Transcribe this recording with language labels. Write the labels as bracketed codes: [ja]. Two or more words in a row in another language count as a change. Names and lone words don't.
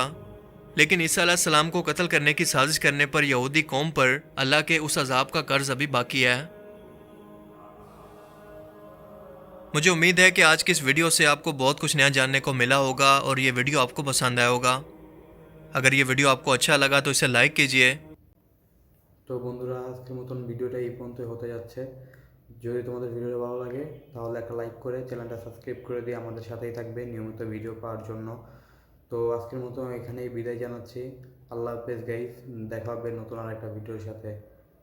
[ur] لیکن عیسیٰ علیہ السلام کو قتل کرنے کی سازش کرنے پر یہودی قوم پر اللہ کے اس عذاب کا قرض ابھی باقی ہے۔ مجھے امید ہے کہ آج کی اس ویڈیو سے آپ کو بہت کچھ نیا جاننے کو ملا ہوگا اور یہ ویڈیو آپ کو پسند آیا ہوگا۔ اگر یہ ویڈیو آپ کو اچھا لگا تو اسے لائک کیجئے۔ [bn] তো বন্ধুরা, আজকের মতন ভিডিওটা এই পর্যন্ত হতে যাচ্ছে। যদি তোমাদের ভিডিওটা ভালো লাগে তাহলে একটা লাইক করে চ্যানেলটা সাবস্ক্রাইব করে দিয়ে আমাদের সাথেই থাকবে নিয়মিত ভিডিও পাওয়ার জন্য। তো আজকের মতো এখানেই বিদায় জানাচ্ছি। আল্লাহ হাফেজ গাইস, দেখা হবে নতুন আরেকটা ভিডিওর সাথে।